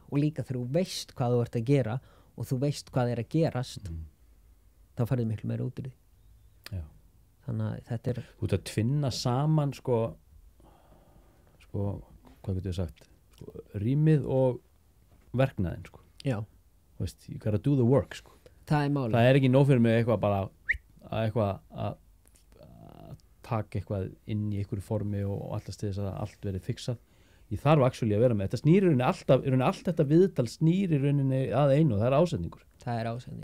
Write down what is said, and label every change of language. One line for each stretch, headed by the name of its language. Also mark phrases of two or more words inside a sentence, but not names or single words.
Icelandic: Og líka þegar þú veist hvað þú ert að gera og þú veist hvað er að gerast, þá farið miklu meira út úr því. Já. Þannig að þetta er... Þú ert að tvinna saman, hvað getur ég sagt, rýmið og verknaðinn, Já. Þú veist,
English: you gotta do the work,
Icelandic: Það er málið. Það er ekki nóg fyrir mig eitthvað bara að taka eitthvað inn í einhverju formi og alltaf til þess að allt verið fixað. Ég þarf actually að vera með. Þetta snýr í rauninni allt þetta viðtal snýr í rauninni að einu og það er ásetningur. Það er ásetningur.